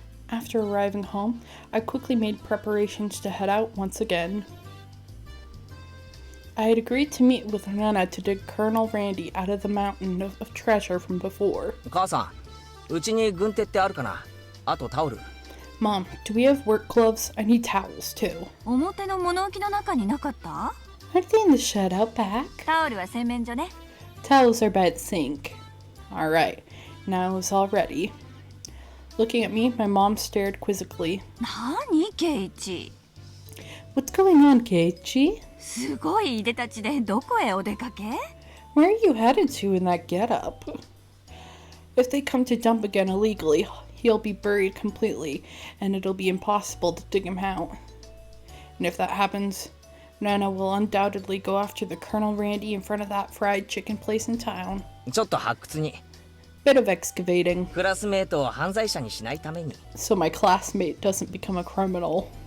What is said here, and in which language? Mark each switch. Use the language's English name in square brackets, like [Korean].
[English] After arriving home, I quickly made preparations to head out once again. I had agreed to meet with Rena to dig Colonel Randy out of the mountain of treasure from before. [Japanese] 母さんうちに軍手ってあるかなあとタオル [English] Mom, do we have work gloves? I need towels too. [Japanese] 表の物置の中になかった [English] Are they in the shed out back? [Japanese] タオルは洗面所ね [English] Towels are by the sink. Alright, now it was all ready. Looking at me, my mom stared quizzically. [Japanese] 何ケイチ [English] What's going on, Keiichi? [Japanese] すごいいでたちでどこへお出かけ [English] Where are you headed to in that getup? If they come to dump again illegally, he'll be buried completely, and it'll be impossible to dig him out. And if that happens, Nana will undoubtedly go after the Colonel Randy in front of that fried chicken place in town. [Japanese] ちょっと発掘に [English] Bit of excavating, [Japanese] クラスメートを犯罪者にしないために [English] so my classmate doesn't become a criminal.